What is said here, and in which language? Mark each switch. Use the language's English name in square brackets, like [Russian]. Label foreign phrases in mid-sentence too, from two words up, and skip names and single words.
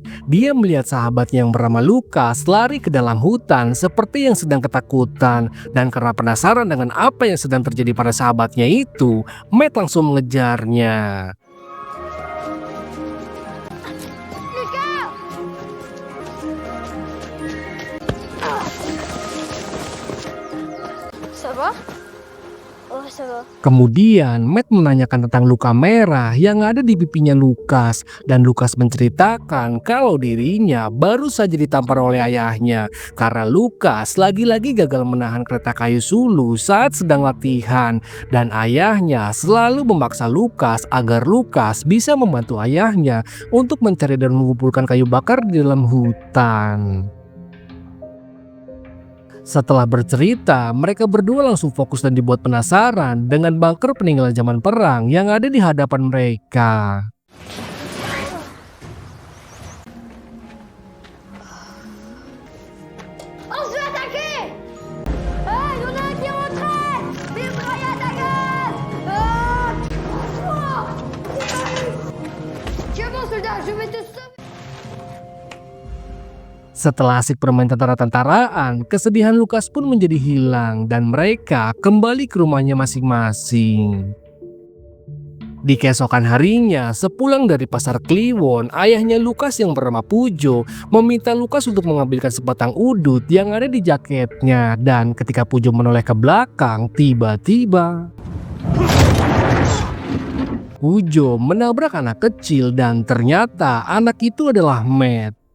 [Indonesian] Dia melihat sahabatnya yang bernama Lucas lari ke dalam hutan seperti yang sedang ketakutan. Dan karena penasaran dengan apa yang sedang terjadi pada sahabatnya itu, Matt langsung mengejarnya. [French] Ça va? Oh, ça va. [Indonesian] Kemudian Matt menanyakan tentang luka merah yang ada di pipinya Lucas, dan Lucas menceritakan kalau dirinya baru saja ditampar oleh ayahnya karena Lucas lagi-lagi gagal menahan kereta kayu sulu saat sedang latihan, dan ayahnya selalu memaksa Lucas agar Lucas bisa membantu ayahnya untuk mencari dan mengumpulkan kayu bakar di dalam hutan. Setelah bercerita, mereka berdua langsung fokus dan dibuat penasaran dengan bunker peninggalan zaman perang yang ada di hadapan mereka. [French] On se fait attaquer! Hey, y'en a un qui est rentré! Vive Ryan ta gueule! C'est bon, soldat, je vais te sauver! [Indonesian] Setelah asik bermain tentara-tentaraan, kesedihan Lucas pun menjadi hilang dan mereka kembali ke rumahnya masing-masing. Di keesokan harinya, sepulang dari pasar Kliwon, ayahnya Lucas yang bernama Pujo meminta Lucas untuk mengambilkan sebatang udut yang ada di jaketnya, dan ketika Pujo menoleh ke belakang, tiba-tiba Pujo menabrak anak kecil dan ternyata anak itu adalah Matt.